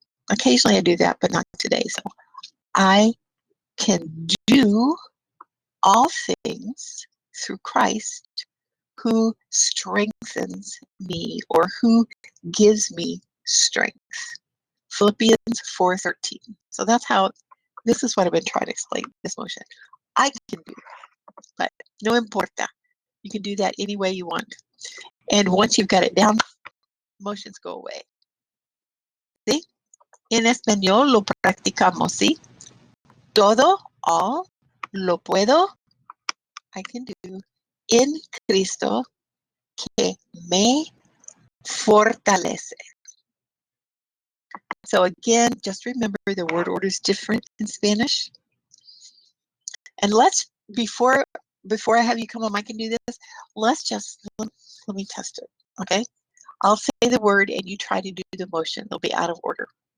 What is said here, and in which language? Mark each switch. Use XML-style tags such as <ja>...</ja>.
<en>Occasionally I do that, but not today. So I can do all things through Christ who strengthens me or who gives me strength. Philippians 4:13. So this is what I've been trying to explain, this motion. I can do it, but</en> <es>no importa.</es> <en>You can do that any way you want. And once you've got it down, motions go away.</en> <es>¿Sí? En español lo practicamos, ¿sí? Todo,</es> <en>all,</en> <es>lo puedo,</es> <en>I can do,</en> <es>en Cristo que me fortalece.</es> <en>So again, just remember the word order is different in Spanish. And before I have you come on mic and do this, let me test it, okay? I'll say the word and you try to do the motion. They'll be out of order.</en>